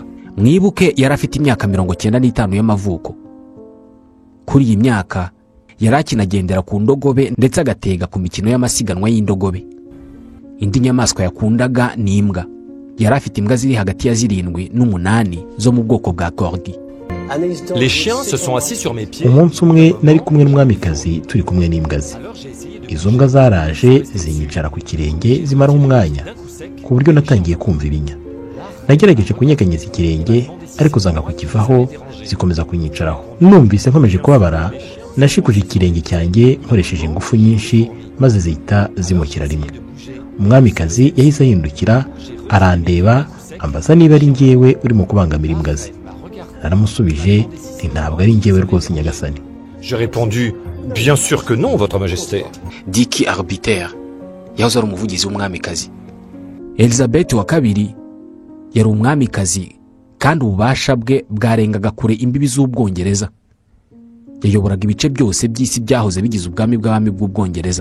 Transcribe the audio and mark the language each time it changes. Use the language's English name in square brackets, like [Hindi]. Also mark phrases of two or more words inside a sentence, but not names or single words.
[Kinyarwanda] Mwibuke yari afite imyaka 95 y'amavuko. Kuri iyi myaka yari akinagendera ku ndogobe ndetse agatega ku mikino y'amasiganwa y'indogobe. Indi nyamaswa yakundaga ni imbwa. Yari afite imbwa ziri hagati ya 7 n'8 zo mu bwoko bwa corgi. [French] Les chiens se sont assis sur mes pieds. [Kinyarwanda] Umunsi umwe nari kumwe n'umwamikazi turi kumwe n'imbwa ze. Izo mbwa zaraje zinyicara ku kirenge zimara umwanya, ku buryo natangiye kumva ibinya. Nagerageje kunyeganyeza ikirenge ariko zanga kukivaho, zikomeza kunyicaraho. Numvise nkomeje kubabara, nashikuje ikirenge cyanjye nkoresheje ingufu nyinshi, maze zihita zimukira rimwe. Umwamikazi yahise ahindukira arandeba, ambaza niba ari njyewe urimo kubangamira imbwa ze. Naramusubije nti ntabwo ari njyewe rwose nyagasani. [French] J'ai répondu bien sûr que non, votre majesté. [Kinyarwanda] Dicky Arbiter yahoze ari umuvugizi w'umwamikazi. Elizabeth wa kabiri yari umwamikazi kandi ububasha bwe bwarengaga kure imbibi z'Ubwongereza. Yayoboraga ibice byose by'isi byahoze bigize ubwami bw'abami bw'Ubwongereza.